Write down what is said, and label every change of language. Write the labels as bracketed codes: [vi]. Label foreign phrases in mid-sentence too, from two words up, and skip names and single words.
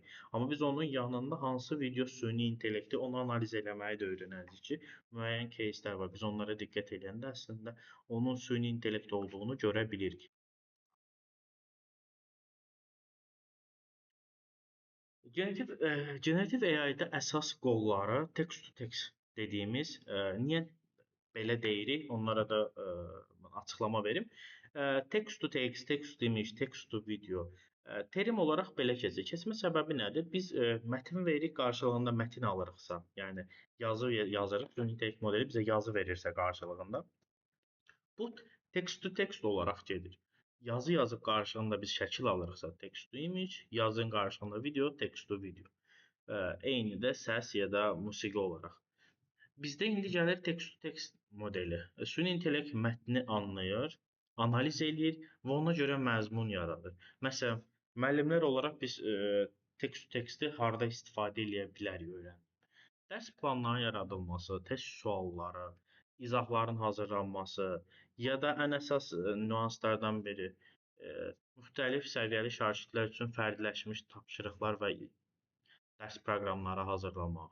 [az] Amma biz onun yanında hansı video süni intellekti onu analiz eləməyi də öyrənəcəyik ki, müəyyən кейslər var. Biz onlara diqqət edəndə əslində onun süni intellekt olduğunu görə bilirik. Generativ AI-da əsas qolları [en] text-to-text [az] dediyimiz, niyə belə deyirik, onlara da açıqlama verim. [en] Text to text, text to image, text to video [az] terim olaraq belə keçir. Keçmə səbəbi nədir? Biz mətn veririk, qarşılığında mətn alırıqsa, yəni yazı yazırıq, süni intellekt modeli bizə yazı verirsə qarşılığında, bu [en] text to text [az] olaraq gedir. Yazı yazıb qarşılığında biz şəkil alırıqsa, [en] text to image, [az] yazın qarşılığında video, [en] text to video. [az] Eyni də səs ya da musiqi olaraq. Bizdə indi gəlir [en] text-to-text [az] modeli. Süni intellekt mətni anlayır, analiz eləyir və ona görə məzmun yaradır. Məsələn, müəllimlər olaraq biz [en] text-to-texti [az] harda istifadə edə bilərik öyrəndik. Dərs planlarının yaradılması, test sualları, izahların hazırlanması ya da ən əsas nüanslardan biri müxtəlif səviyyəli şagirdlər üçün fərdiləşmiş tapşırıqlar və dərs proqramları hazırlamaq.